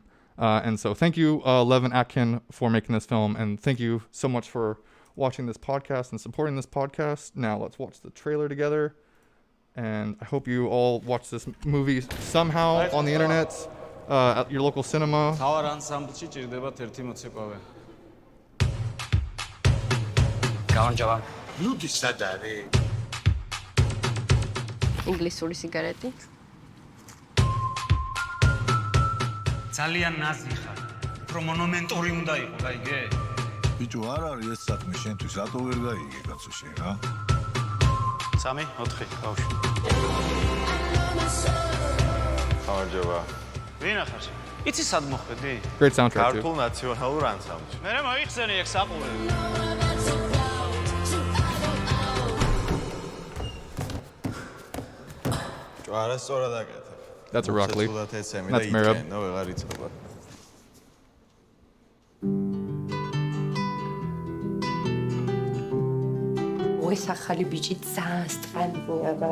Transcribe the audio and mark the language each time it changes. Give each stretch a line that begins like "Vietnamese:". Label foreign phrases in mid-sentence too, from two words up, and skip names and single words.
English: And so thank you, Levan Akin, for making this film. And thank you so much for watching this podcast and supporting this podcast. Now let's watch the trailer together. And I hope you all watch this movie somehow on the internet, at your local cinema.
Georgian: ინგლისური სიგარეტი. ძალიან ნაზი ხარ. უფრო მონუმენტური უნდა იყო, გაიგე? ბიჭო, არ არის ეს საქმე შენთვის, რატო ვერ გაიგე კაცო შენ, რა? 3, 4, ბავშვი. ხარჯობა. ვინ ახარ? იცი სად მოხვედი?
English: Great soundtrack too.
Georgian: ქართულ ნაციონალურ ანსამბლში. მე მოიხსენი ეგ საყურე. არასწორად აკეთებ.
English: That's Irakli. That's Merab.
Georgian: ნო ვეღარ იცოდება. ეს ახალი ბიჭი ძალიან სტრანია რა.